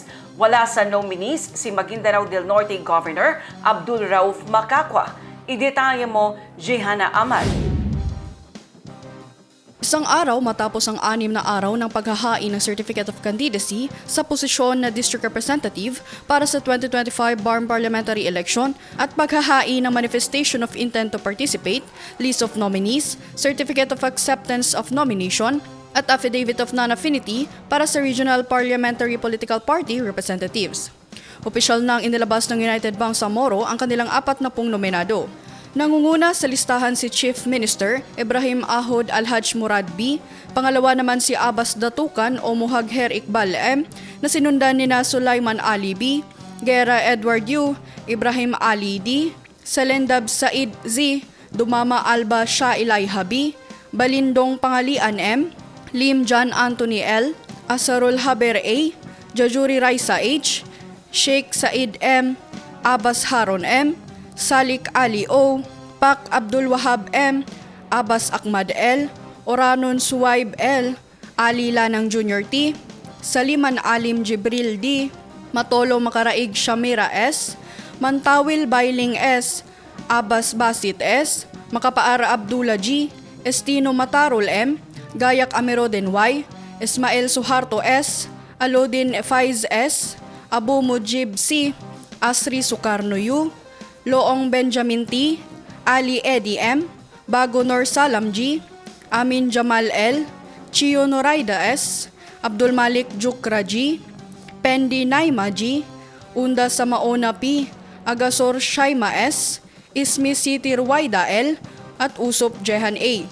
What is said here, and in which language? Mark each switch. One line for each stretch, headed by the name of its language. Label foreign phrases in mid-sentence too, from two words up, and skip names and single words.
Filipino: Wala sa nominees si Maguindanao del Norte Governor Abdul Rauf Macacua. Idetalye mo, Jehana Ahmad. Isang araw matapos ang 6 na araw ng paghahain ng
English: Certificate of Candidacy
Filipino: sa posisyon na
English: District Representative
Filipino: para sa 2025
English: BARM Parliamentary Election
Filipino: at paghahain ng
English: Manifestation of Intent to Participate, List of Nominees, Certificate of Acceptance of Nomination,
Filipino: at
English: Affidavit of Non-Affinity
Filipino: para sa
English: Regional Parliamentary Political Party Representatives.
Filipino: Opisyal nang inilabas ng United Bangsamoro ang kanilang 40 nominado. Nangunguna sa listahan si
English: Chief Minister
Filipino: Ibrahim Ahod Alhaj Murad B, pangalawa naman si Abbas Datukan o Muhagher Iqbal M, na sinundan ni Sulaiman Ali B, Gera Edward U, Ibrahim Ali D, Selendab Said Z, Dumama Alba Shah Ilayha B, Balindong Pangalian M, Lim John Anthony L, Asarul Haber A, Jajuri Raisa H, Sheikh Said M, Abbas Harun M, Salik Ali O, Pak Abdul Wahab M, Abbas Ahmad L, Oranon Suwaib L, Ali Lanang Jr. T, Saliman Alim Jibril D, Matolo Makaraig Shamira S, Mantawil Bailing S, Abbas Basit S, Makapaara Abdullah G, Estino Matarol M, Gayak Amiroden Y, Ismael Suharto S, Alodin Faiz S, Abu Mujib C, Asri Sukarno U, Loong Benjamin T, Ali Eddie M, Bago Nor Salam G, Amin Jamal L, Chio Noraida S, Abdul Malik Jukra G, Pendi Naima G, Unda Samaona P, Agasor Shaima S, Ismi Siti Ruwaida L, at Usop Jehan A.